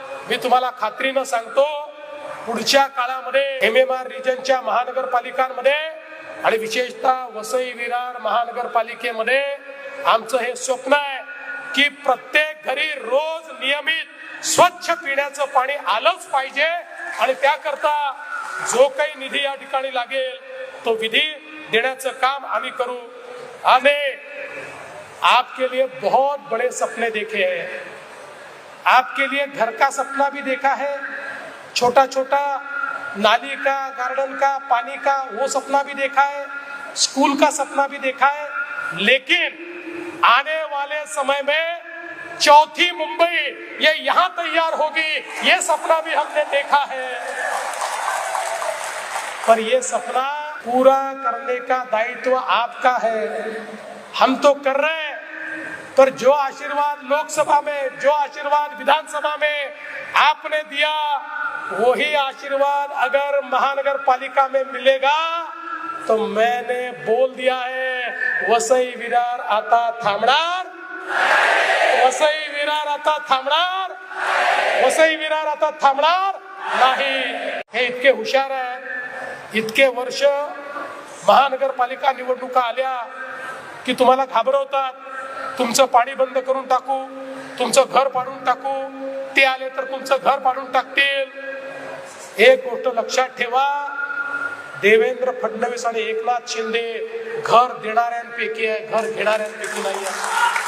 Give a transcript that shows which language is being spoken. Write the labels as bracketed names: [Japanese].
[Marathi] मी तुम्हाला खात्रीनं सांगतो, पुढच्या काळामध्ये MMR रिजनच्या महानगरपालिकांमध्ये आणि विशेषतः वसई विरार महानगरपालिकेमध्ये आमचं हे स्वप्न आहे की प्रत्येक घरी रोज नियमित स्वच्छ पिण्याचं पाणी आलंच पाहिजे आणि त्याकरता जो काही निधी या ठिकाणी लागेल तो विधी देण्याचं काम आम्ही करू. [Hindi] आम्ही आपके लिए बहुत बड़े सपने देखे हैं. आपके लिए घर का सपना भी देखा है, छोटा छोटा नाली का, गार्डन का, पानी का वो सपना भी देखा है, स्कूल का सपना भी देखा है. लेकिन आने वाले समय में चौथी मुंबई ये यहाँ तैयार होगी, ये सपना भी हमने देखा है. पर ये सपना पूरा करने का दायित्व आपका है. हम तो कर रहे हैं, पर जो आशीर्वाद लोकसभा में, जो आशीर्वाद विधानसभा में आपने दिया, वही आशीर्वाद अगर महानगर पालिका में मिलेगा तो मैंने बोल दिया है, [Marathi] वसई विरार आता थांबणार, वसई विरार आता थांबणार, वसई विरार आता थांबणार नाही. हे इतके हुशार आहेत. इतके वर्ष महानगरपालिका निवडणुका आल्या की तुम्हाला घाबरवतात, तुमचं पाणी बंद करून टाकू, तुमचं घर पाडून टाकू, ते आले तर तुमचं घर पाडून टाकतील. एक गोष्ट लक्षात ठेवा, देवेंद्र फडणवीस आणि एकनाथ शिंदे घर देणाऱ्यांपैकी आहे, घर घेणाऱ्यांपैकी नाही आहे.